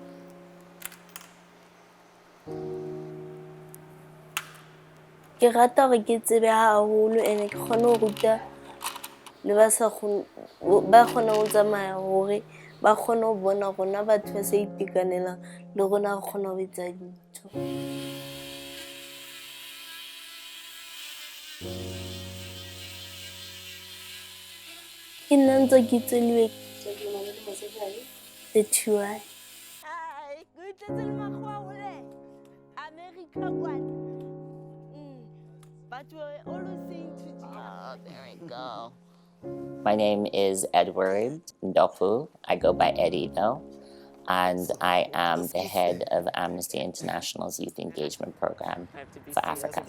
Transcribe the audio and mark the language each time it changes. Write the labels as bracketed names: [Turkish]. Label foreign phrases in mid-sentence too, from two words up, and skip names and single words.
[Southern Sotho] Ke rata gore ke tsebe haholo ene ke kgone go ruta le ba kgone go tsamaya gore ba kgone go bona rona batho ba sa itekanelang le rona re kgone go etsa dintho. Ke nna ntse ke tseliwe 31. [English] Oh, there we go. My name is Edward Ndofu. I go by Eddie though, and I am the head of Amnesty International's Youth Engagement Program for Africa.